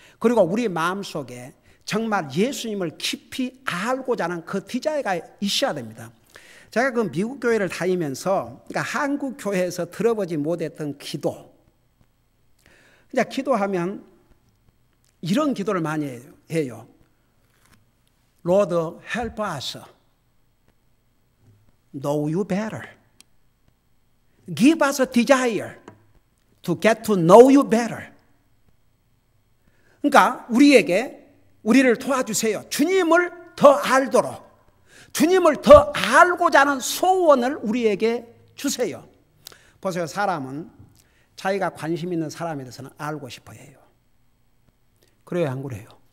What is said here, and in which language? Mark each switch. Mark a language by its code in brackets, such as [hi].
[ko] 그리고 우리 마음속에 정말 예수님을 깊이 알고자 하는 그 디자이어가 있어야 됩니다. 제가 그 미국 교회를 다니면서 그러니까 한국 교회에서 들어보지 못했던 기도, 그냥 기도하면 이런 기도를 많이 해요. [en] Lord, help us know you better. Give us a desire to get to know you better. [ko] 그러니까 우리를 도와주세요. 주님을 더 알도록, 주님을 더 알고자 하는 소원을 우리에게 주세요. 보세요. 사람은 자기가 관심 있는 사람에 대해서는 알고 싶어 해요. 그래요, 안 그래요?